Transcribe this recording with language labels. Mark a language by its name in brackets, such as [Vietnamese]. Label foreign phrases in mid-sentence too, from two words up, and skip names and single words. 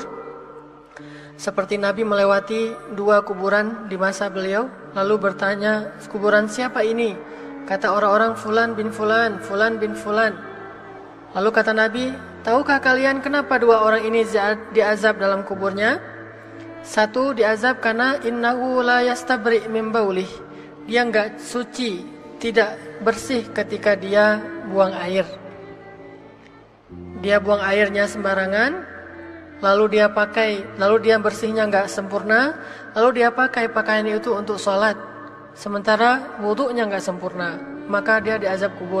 [Indonesian] Seperti Nabi melewati 2 kuburan di masa beliau, lalu bertanya, kuburan siapa ini? Kata orang-orang, [Arabic] فلان بن فلان, فلان بن فلان. [Indonesian] Lalu kata Nabi, tahukah kalian kenapa 2 orang ini diazab dalam kuburnya? Satu diazab karena [Arabic] إنه لا يستبرئ من بوله. [Indonesian] Dia enggak suci, tidak bersih ketika dia buang air. Dia buang airnya sembarangan, lalu dia bersihnya enggak sempurna, lalu dia pakai pakaian itu untuk sholat, sementara wudunya enggak sempurna, maka dia diazab kubur.